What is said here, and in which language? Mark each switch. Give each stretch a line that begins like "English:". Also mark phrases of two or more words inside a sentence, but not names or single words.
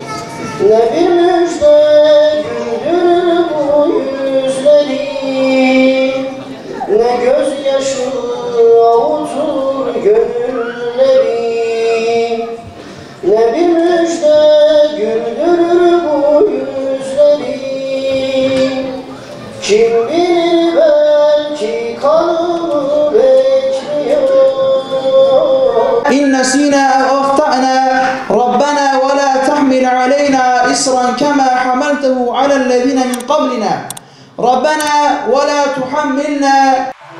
Turkish: Ne bir müjde güldürür bu yüzleri, ne gözyaşı avutur gönülleri. Ne bir müjde güldürür bu yüzleri, kim bilir belki kanımı bekliyor.
Arabic: إن نسينا أو أخطأنا ربنا ولا تحمل علينا إصرا كما حملته على الذين من قبلنا ربنا ولا تحملنا